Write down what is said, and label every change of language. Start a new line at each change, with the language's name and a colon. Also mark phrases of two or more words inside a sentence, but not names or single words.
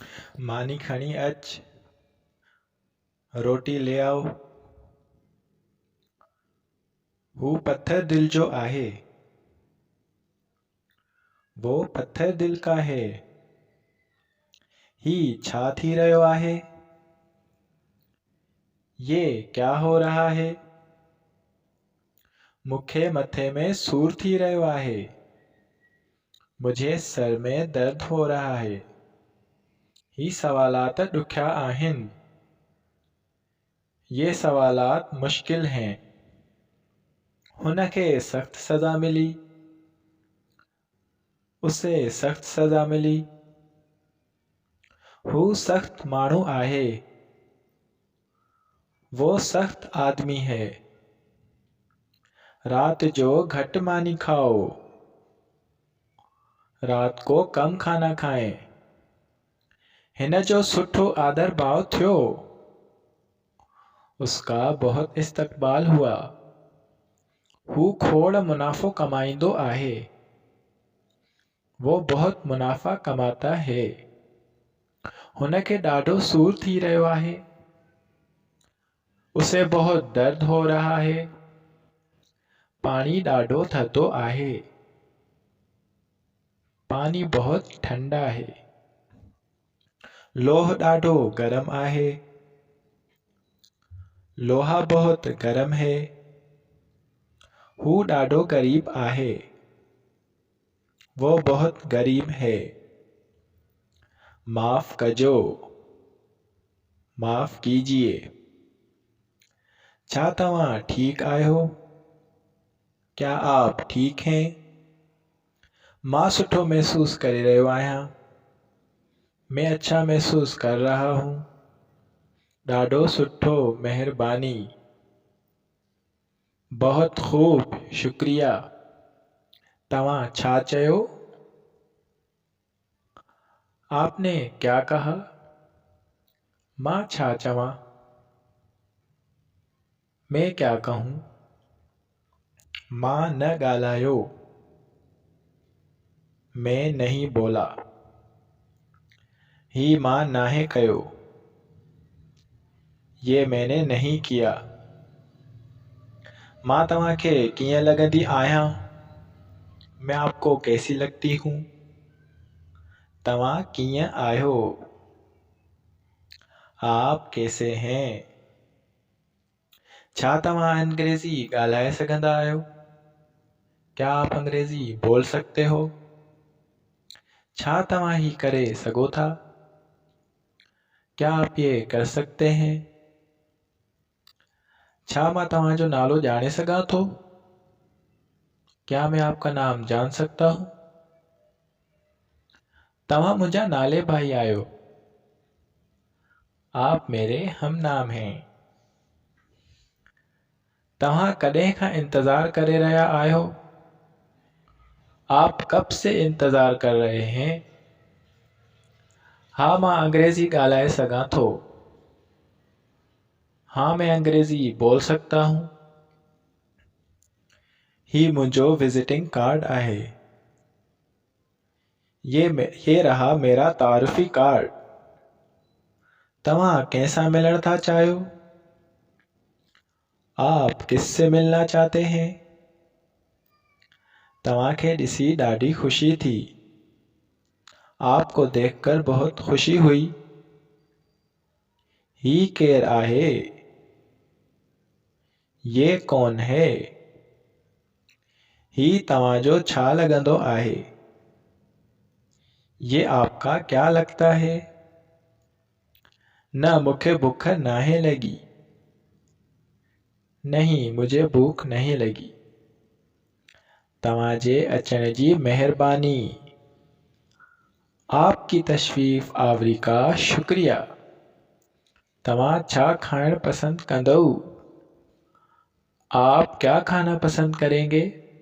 Sindhi: मानी खणी अच,
Urdu: روٹی لے آؤ.
Sindhi: हू पत्थर दिल जो आहे।
Urdu: وہ پتھر دل کا ہے.
Sindhi: ही छा थी रहियो आहे।
Urdu: یہ کیا ہو رہا ہے.
Sindhi: मूंखे मथे में सूर थी रहियो आहे।
Urdu: مجھے سر میں درد ہو رہا ہے.
Sindhi: ही सवालात ॾुखिया आहिनि।
Urdu: یہ سوالات مشکل ہیں.
Sindhi: हुनखे सख्त सज़ा मिली।
Urdu: اسے سخت سزا ملی.
Sindhi: हू सख्त माण्हू आहे।
Urdu: وہ سخت آدمی ہے.
Sindhi: रात जो घट मानी खाओ।
Urdu: رات کو کم کھانا کھائیں.
Sindhi: हिन जो सुठो आदर भाव थियो।
Urdu: اس کا بہت استقبال ہوا.
Sindhi: हू खोड़ मुनाफ़ो कमाईंदो आहे।
Urdu: وہ بہت منافع کماتا ہے.
Sindhi: हुनखे ॾाढो सूर थी रहियो आहे।
Urdu: اسے بہت درد ہو رہا ہے.
Sindhi: पानी ॾाढो थधो आहे।
Urdu: پانی بہت ٹھنڈا ہے.
Sindhi: लोह ॾाढो गरम आहे।
Urdu: لوہا بہت گرم ہے.
Sindhi: हू ॾाढो गरीब आहे।
Urdu: وہ بہت غریب ہے.
Sindhi: माफ़ कजो।
Urdu: معاف کیجیے.
Sindhi: छा तव्हां ठीक आहियो।
Urdu: کیا آپ ٹھیک ہیں.
Sindhi: मां सुठो महसूस करे रहियो आहियां।
Urdu: میں اچھا محسوس کر رہا ہوں.
Sindhi: ॾाढो सुठो, मेहरबानी।
Urdu: بہت خوب، شکریہ.
Sindhi: तव्हां छा चयो।
Urdu: آپ نے کیا کہا.
Sindhi: मां छा चवां।
Urdu: میں کیا کہوں.
Sindhi: मां न ॻाल्हायो।
Urdu: میں نہیں بولا.
Sindhi: ही मां नाहे कयो।
Urdu: یہ میں نے نہیں کیا.
Sindhi: मां तव्हांखे कीअं लॻंदी आहियां।
Urdu: میں آپ کو کیسی لگتی ہوں.
Sindhi: तव्हां कीअं आहियो।
Urdu: آپ کیسے ہیں.
Sindhi: छा तव्हां अंग्रेज़ी ॻाल्हाए सघंदा आहियो।
Urdu: کیا آپ انگریزی بول سکتے ہو.
Sindhi: छा तव्हां ही करे सघो था।
Urdu: کیا آپ یہ کر سکتے ہیں.
Sindhi: छा मां तव्हांजो नालो ॼाणे सघां थो।
Urdu: کیا میں آپ کا نام جان سکتا ہوں.
Sindhi: तव्हां मुंहिंजा नाले भाई आहियो।
Urdu: آپ میرے ہم نام ہیں.
Sindhi: तव्हां कॾहिं खां इंतज़ार करे रहिया आहियो।
Urdu: آپ کب سے انتظار کر رہے ہیں.
Sindhi: हाँ मां अंग्रेज़ी ॻाल्हाए सघां थो।
Urdu: ہاں میں انگریزی بول سکتا ہوں.
Sindhi: ही मुंहिंजो
English: visiting card
Sindhi: आहे।
Urdu: یہ رہا میرا تعارفی کارڈ.
Sindhi: तव्हां कंहिंसां मिलण था चाहियो।
Urdu: آپ کس سے ملنا چاہتے ہیں.
Sindhi: तव्हांखे ॾिसी ॾाढी खुशी थी।
Urdu: آپ کو دیکھ کر بہت خوشی ہوئی.
Sindhi: ही केर आहे।
Urdu: یہ کون ہے.
Sindhi: ही तव्हांजो छा लॻंदो आहे।
Urdu: یہ آپ کا کیا لگتا ہے.
Sindhi: न मूंखे भुख नाहे लगी।
Urdu: نہیں مجھے بھوک نہیں لگی.
Sindhi: तव्हांजे अचण जी मेहरबानी।
Urdu: آپ کی تشریف آوری کا شکریہ.
Sindhi: तव्हां छा खाइण पसंद कंदव।
Urdu: آپ کیا کھانا پسند کریں گے.